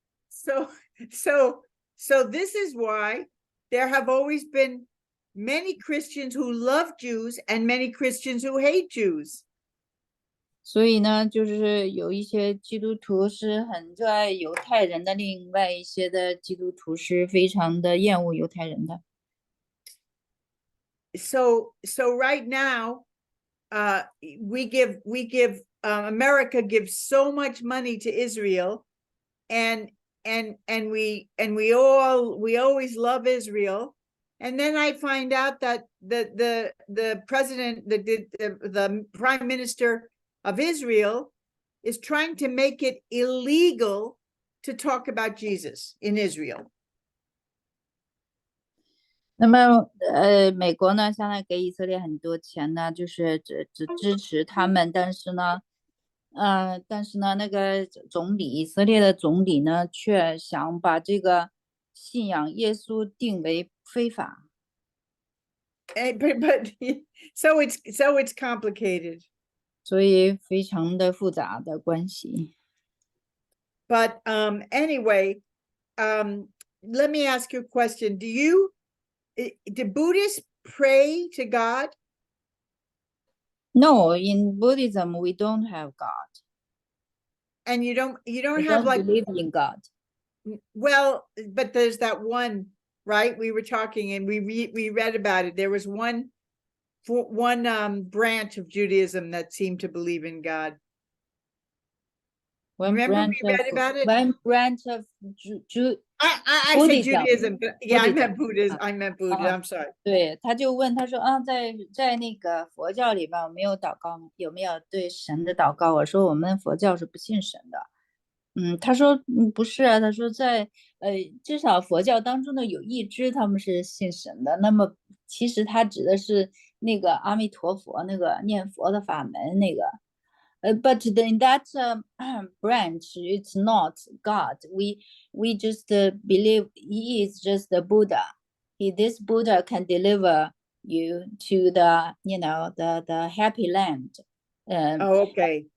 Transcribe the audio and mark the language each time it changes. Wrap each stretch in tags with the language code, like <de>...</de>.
<en>So this is why there have always been many Christians who love Jews and many Christians who hate Jews.</en> <zh>所以呢，就是有一些基督徒是很热爱犹太人的，另外一些的基督徒是非常的厌恶犹太人的。</zh> <en>So right now, we give America gives so much money to Israel, and we always love Israel. And then I find out that the president, the prime minister of Israel is trying to make it illegal to talk about Jesus in Israel.</en> <zh>那么，美国呢，现在给以色列很多钱呢，就是支持他们，但是呢，那个以色列的总理呢，却想把这个信仰耶稣定为非法。</zh> <en>But so it's complicated.</en> <zh>所以非常的复杂的关系。</zh> <en>But anyway, let me ask you a question. Do Buddhists pray to God? No, in Buddhism we don't have God. And you don't We have don't like, believe in God. well, but there's that one, right? We were talking and we read about it. There was one branch of Judaism that seemed to believe in God. Remember we read about it? One branch of I said Judaism, but yeah, I meant Buddhism. I'm sorry.</en> <zh>对，他就问他说啊，在那个佛教里边有没有祷告，有没有对神的祷告？我说我们佛教是不信神的。他说不是啊，他说至少佛教当中的有一支他们是信神的。那么其实他指的是那个阿弥陀佛那个念佛的法门那个。</zh> <en>But in that branch, it's not God. We just believe he is just the Buddha. This Buddha can deliver you to the happy land. Oh, okay.</en>